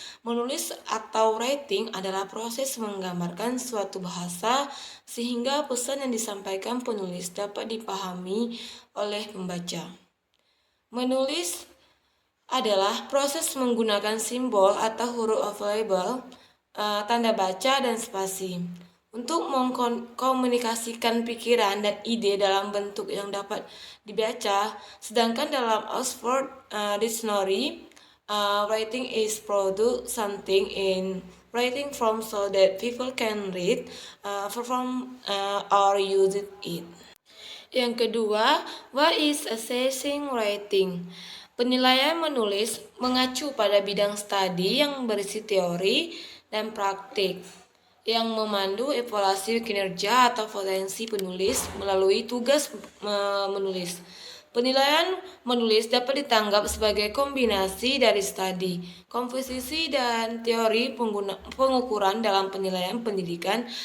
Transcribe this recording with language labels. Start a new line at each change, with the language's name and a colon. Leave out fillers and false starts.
Indonesian: Menulis atau writing adalah proses menggambarkan suatu bahasa sehingga pesan yang disampaikan penulis dapat dipahami oleh pembaca. Menulis adalah proses menggunakan simbol atau huruf available, tanda baca dan spasi untuk mengkomunikasikan pikiran dan ide dalam bentuk yang dapat dibaca. Sedangkan dalam
English: Oxford Dictionary, writing is produce something in writing form so that people can read, perform, or use it.
Indonesian: Yang kedua,
English: what is assessing writing?
Indonesian: Penilaian menulis mengacu pada bidang studi yang berisi teori dan praktik yang memandu evaluasi kinerja atau potensi penulis melalui tugas menulis. Penilaian menulis dapat ditanggap sebagai kombinasi dari studi, komposisi, dan teori pengukuran dalam penilaian pendidikan.